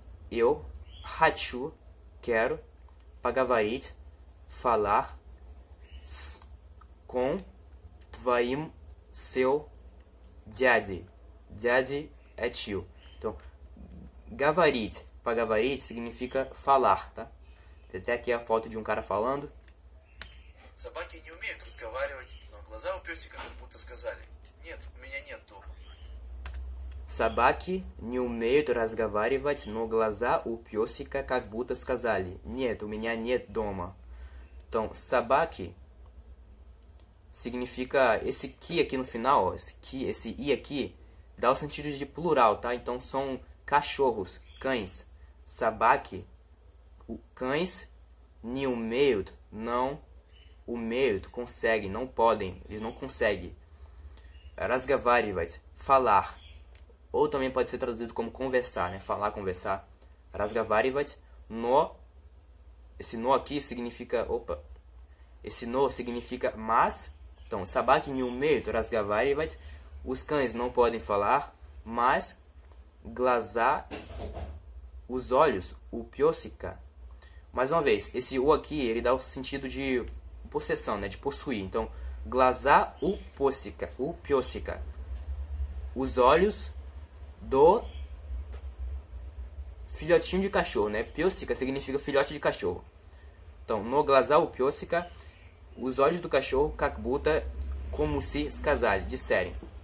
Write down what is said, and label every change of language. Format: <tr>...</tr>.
<pt>Eu хочу, quero, поговорить, falar com твоим, seu, дядей. Дядей é tio. Então, говорить, поговорить significa falar, tá? Tem até aqui a foto de um cara falando.</pt> <ru>Собаки не умеют разговаривать, но глаза у песика как будто сказали: нет, у меня нет дома. Собаки не умеют разговаривать, но глаза у песика как будто сказали: нет, у меня нет дома.</ru> <pt>Então, собаки significa esse que aqui no final, ó, esse i aqui, dá o sentido de plural, tá? Então, são cachorros, cães. Собаки, cães, не умеют, não, умеют, conseguem, não podem, eles não conseguem. Разговаривать, falar. Ou também pode ser traduzido como conversar, né? Falar, conversar. Разговаривать, но. Esse no aqui significa. Esse no significa mas.</pt> <ru>Então, собаки не умеют разговаривать.</ru> <pt>Os cães não podem falar, mas. Глаза, os olhos, o пёсика. Mais uma vez, esse o aqui, ele dá o sentido de possessão, né? De possuir.</pt> <ru>Então, глаза у пёсика.</ru> <pt>Os olhos do filhotinho de cachorro, né? Пёсика significa filhote de cachorro. Então, no</pt> <ru>глаза у пёсика,</ru> <pt>os olhos do cachorro,</pt> <ru>как будто,</ru> <pt>como se сказали, disserem.</pt>